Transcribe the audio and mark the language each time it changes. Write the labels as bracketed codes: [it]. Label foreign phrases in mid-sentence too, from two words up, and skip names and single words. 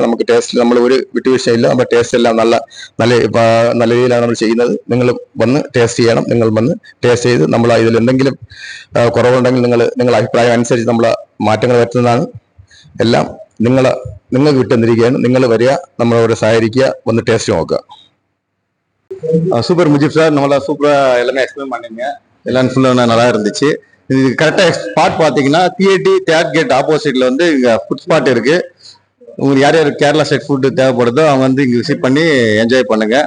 [ml] നമുക്ക് ടേസ്റ്റ് നമ്മൾ ഒരു വിട്ടുവീഴ്ചയില്ല. നമ്മുടെ ടേസ്റ്റ് എല്ലാം നല്ല രീതിയിലാണ് നമ്മൾ ചെയ്യുന്നത്. നിങ്ങൾ വന്ന് ടേസ്റ്റ് ചെയ്യണം. നിങ്ങൾ വന്ന് ടേസ്റ്റ് ചെയ്ത് നമ്മൾ ഇതിൽ എന്തെങ്കിലും കുറവുണ്ടെങ്കിൽ നിങ്ങളുടെ അഭിപ്രായം അനുസരിച്ച് നമ്മൾ മാറ്റങ്ങൾ വരുത്തുന്നതാണ്. എല്ലാം നിങ്ങൾക്ക് വിട്ടുതന്നിരിക്കുകയാണ്. നിങ്ങൾ വരിക, നമ്മളോട് സഹകരിക്കുക, വന്ന് ടേസ്റ്റ് നോക്കുക. [ta] சூப்பர் முஜீப் சார், நம்மள சூப்பரா எல்லாமே எக்ஸ்பிளைன் பண்ணீங்க. எல்லாம் ஃபுல்லா நல்லா இருந்துச்சு. இது கரெக்டா ஸ்பாட் பாத்தீங்கன்னா பிஏடி [en] third gate opposite [ta] வந்து இங்க [en] food spot [ta] இருக்கு. உங்களுக்கு யார் கேரளா [en] style food [ta] தேவைப்படுதோ அவங்க வந்து இங்க விசிட் பண்ணி என்ஜாய் பண்ணுங்க.